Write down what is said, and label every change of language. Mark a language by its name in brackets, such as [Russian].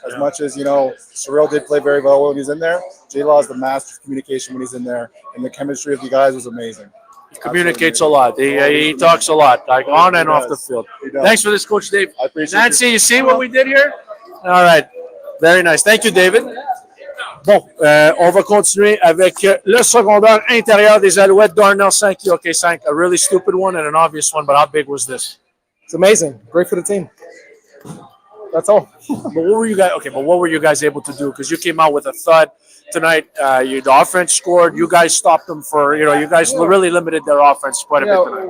[English] As much as, Sorrell did play very well when he was in there, J-Law is the master of communication when he's in there, and the chemistry of the guys was amazing. He communicates a lot. He talks a lot, like on and off the field. Thanks for this, Coach Dave. I appreciate Nancy, you see what we did here? All right. Very nice. Thank you, David. [French] Bon, on va continuer avec le secondaire intérieur des Alouettes, Darnell Sankey. [English] Okay, Sank, a really stupid one and an obvious one, but how big was this? It's amazing. Great for the team. That's all. But what were you guys able to do? Because you came out with a thud tonight. The offense scored. You guys stopped them for. You guys really limited their offense quite a bit tonight.